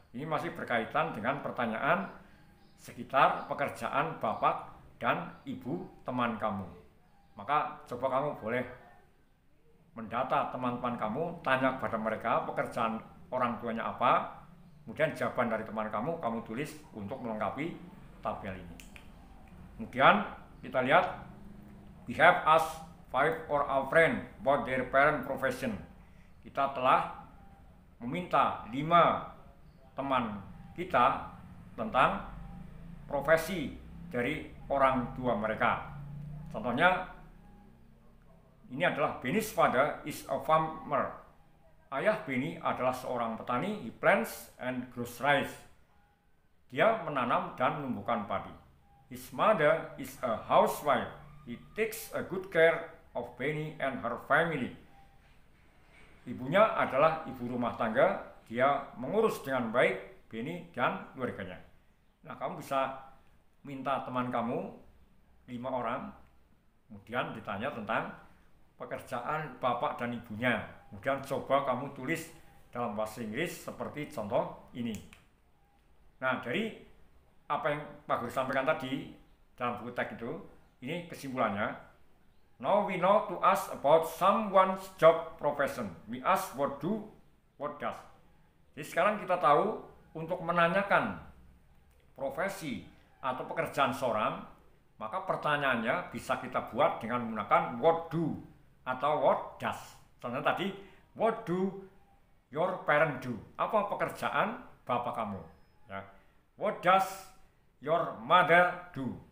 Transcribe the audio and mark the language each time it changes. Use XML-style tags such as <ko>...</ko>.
<id>Ini masih berkaitan dengan pertanyaan sekitar pekerjaan bapak dan ibu teman kamu. Maka coba kamu boleh mendata teman-teman kamu, tanya kepada mereka pekerjaan orang tuanya apa, kemudian jawaban dari teman kamu tulis untuk melengkapi tabel ini. Kemudian kita lihat,</id> <en>we have asked 5 of our friends about their parent profession.</en> <id>Kita telah meminta 5 teman kita tentang profesi dari orang tua mereka. Contohnya, ini adalah</id> <en>Benny's father is a farmer.</en> <id>Ayah Benny adalah seorang petani,</id> <en>he plants and grows rice.</en> <id>Dia menanam dan menumbuhkan padi.</id> <en>His mother is a housewife. He takes a good care of Benny and her family.</en> <id>Ibunya adalah ibu rumah tangga, dia mengurus dengan baik Benny dan keluarganya. Nah, kamu bisa minta teman kamu 5 orang, kemudian ditanya tentang pekerjaan bapak dan ibunya. Kemudian coba kamu tulis dalam bahasa Inggris seperti contoh ini. Nah, dari apa yang Pak Guru sampaikan tadi dalam buku teks itu, ini kesimpulannya.</id> <en>Now we know to ask about someone's job profession. We ask what do, what does.</en> <id>Jadi sekarang kita tahu untuk menanyakan profesi atau pekerjaan seorang, maka pertanyaannya bisa kita buat dengan menggunakan what do atau what does.</id> <en>Contohnya tadi, what do your parent do?</en> <id>Apa pekerjaan bapak kamu? Ya.</id> <en>What does your mother do?</en>